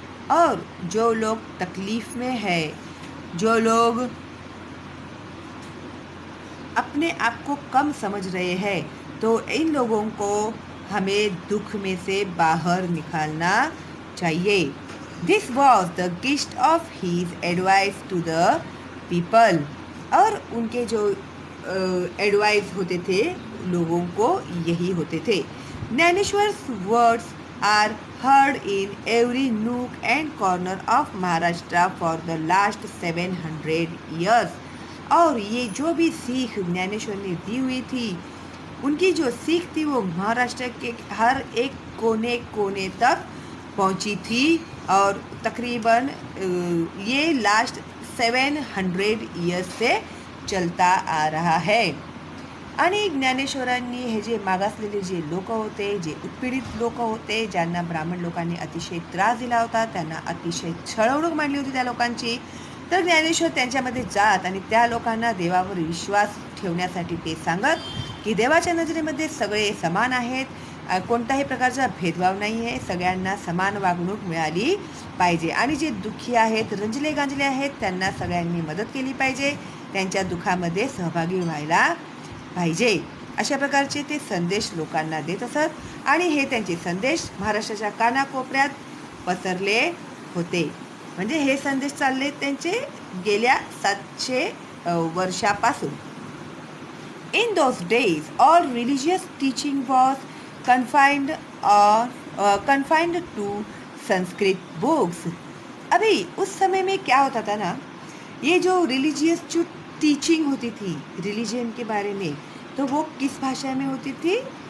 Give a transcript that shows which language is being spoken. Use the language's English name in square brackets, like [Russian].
[Hindi] और जो लोग तकलीफ़ में है, जो लोग अपने आप को कम समझ रहे हैं, तो इन लोगों को हमें दुख में से बाहर निकालना चाहिए। [English] This was the gist of his advice to the people. [Hindi] और उनके जो एडवाइस होते थे लोगों को, यही होते थे। [English] Dnyaneshwar's words are heard in every nook and corner of Maharashtra for the last 700 years। [Hindi] और ये जो भी सीख ज्ञानेश्वर ने दी हुई थी, उनकी जो सीख थी वो महाराष्ट्र के हर एक कोने कोने तक पहुंची थी और तकरीबन ये [English] last 700 years [Hindi] से चलता आ रहा है। [Marathi] आणि ज्ञानेश्वरांनी हे जे मागासलेले जे लोक होते, जे उत्पीडित लोक होते, ज्यांना ब्राह्मण लोकांनी अतिशय त्रास दिला होता, त्यांना अतिशय छळवणूक मांडली होती त्या लोकांची, तर ज्ञानेश्वर त्यांच्यामध्ये जात आणि त्या लोकांना देवावर विश्वास ठेवण्यासाठी ते सांगत की देवाच्या नजरेमध्ये सगळे समान आहेत, कोणत्याही प्रकारचा भेदभाव नाही आहे, सगळ्यांना समान वागणूक मिळाली पाहिजे आणि जे दुःखी आहेत, रंजले गांजले आहेत, त्यांना सगळ्यांनी मदत केली पाहिजे, त्यांच्या दुःखामध्ये सहभागी व्हायला पाहिजे। अशा प्रकारचे ते संदेश लोकांना देत असत आणि हे त्यांचे संदेश महाराष्ट्राच्या कानाकोपऱ्यात पसरले होते। म्हणजे हे संदेश चालले त्यांचे गेल्या 700 वर्षापासून। [English] In those days all religious teaching was confined to Sanskrit books. [Hindi] अभी उस समय में क्या होता था ना, ये जो रिलीजियस जो टीचिंग होती थी रिलीजन के बारे में, तो वो किस भाषा में होती थी?